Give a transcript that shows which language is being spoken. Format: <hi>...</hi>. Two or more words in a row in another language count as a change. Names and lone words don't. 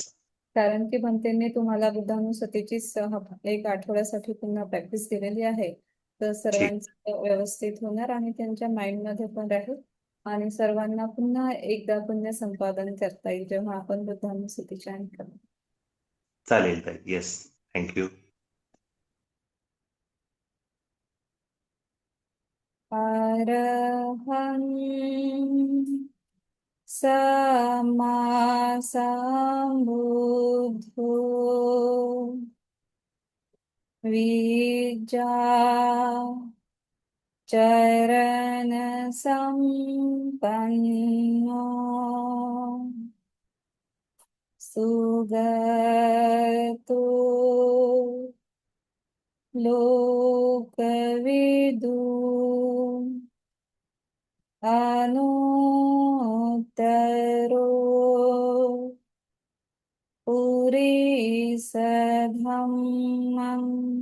<mr>कारण की भंतेंनी तुम्हाला बुद्धानुस्मृतीची एक आठवड्यासाठी पुन्हा प्रॅक्टिस दिलेली आहे. तर सर्वांचं व्यवस्थित होणार आणि त्यांच्या माइंड मध्ये पण राहील आणि सर्वांना पुन्हा एकदा पुण्य संपादन करता येईल जेव्हा आपण बुद्धानुस्मृती चॅन्ट करू. चालेल ताई.</mr> <en>Yes. Thank you.</en> <pi>अरहं सम्मा सम्बुद्धो विद्या चरण संपन्नो सुगतो लोकविदु अनुत्तरो पुरीसधम्मं</pi>